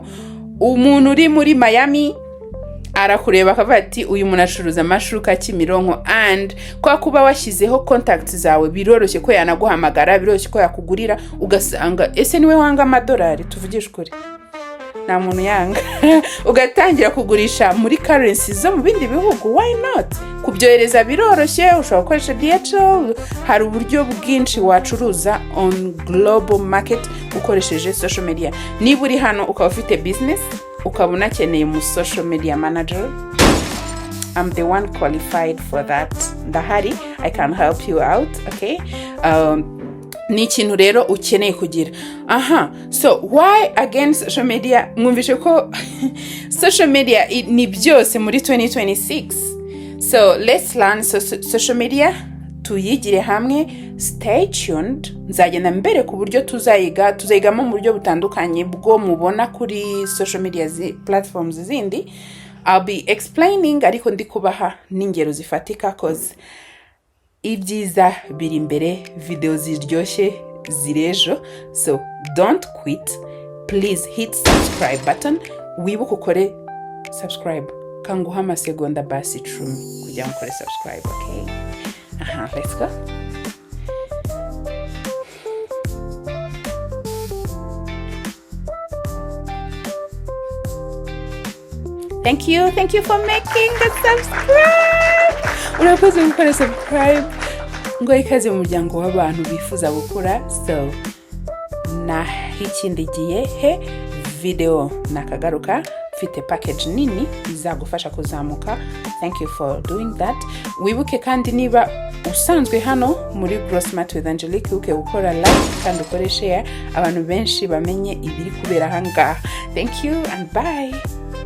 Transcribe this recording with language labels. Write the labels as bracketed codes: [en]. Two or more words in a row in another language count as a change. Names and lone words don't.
[rw] Umuntu uri muri Miami arakureba akavuga ati uyu muntu acuruza amashuka Kimironko. And kwa kuba washyizeho contacts zawe, biroroshye ko yanaguhamagara, biroroshye ko yakugurira, ugasanga ese niwe wanga amadolari, tuvugisha ukuri, nta muntu yanga. Ugatangira kugurisha muri currency zo mu bindi bihugu. [en] Why not? [rw] Kubyohereza biroroshye, ushobora gukoresha DHL. Hari uburyo bwinshi wacuruza [en] on global market [rw] ukoresheje social media. Niba uri hano ukaba ufite business, ukaba unakeneye mu [en] social media manager, I'm the one qualified for that. Ndahari, I can help you out, okay? [rw] Ni ikintu rero ukeneye kugira. [en] So why again social media? [rw] Mwumvishe ko [en] social media [rw] ni byose muri 2026. [en] So let's learn social media, [rw] tuyigire hamwe. [en] Stay tuned, [rw] nzagenda mbere ku buryo tuzayigamo mu buryo butandukanye bwo mubona kuri [en] social media platforms [rw] zindi. [en] I'll be explaining, [rw] ariko ndi kubaha n'ingero zifatika, cause ibyiza biri imbere, video ziryoshye zirejo. [en] So don't quit, please hit subscribe button. [rw] Wibuke ukore subscribe, kanguha amasegonda basi 10 kugira ngo ukore subscribe, [en] okay? Let's go. Thank you for making the subscribe. [rw] Urakoze gukora subscribe. Ngo ikaze mu muryango w'abantu bifuza gukura. So na ikindi gihe video nakagaruka mfite package nini izagufasha kuzamuka. [en] Thank you for doing that. [rw] Wibuke kandi niba usanzwe hano muri Grow Smart with Angelique, uke gukora like kandi ukore share, abantu benshi bamenye ibiri kubera hanga. [en] Thank you and bye.